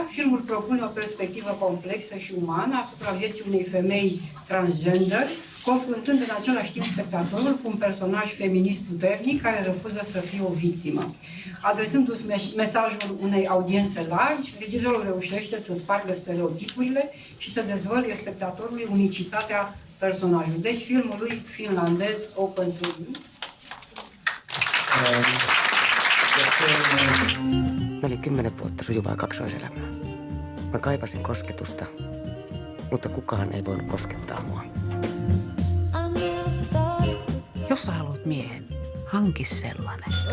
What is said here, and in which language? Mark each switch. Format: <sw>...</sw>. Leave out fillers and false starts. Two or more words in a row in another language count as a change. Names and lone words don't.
<ro>Filmul propune o perspectivă complexă și umană asupra vieții unei femei transgender, confruntând în același timp spectatorul cu un personaj feminist puternic care refuză să fie o victimă. Adresându-și mesajul unei audiențe largi, regizorul reușește să spargă stereotipurile și să dezvăluie spectatorului unicitatea personajului. Deci filmul lui finlandez Open to Me.</ro> <fi>Mä olin 10 vuotta sujuvaa kaksoiselämää. Mä kaipasin kosketusta, mutta kukaan ei voinut koskettaa mua. Jos sä haluat miehen, hanki sellainen.</fi>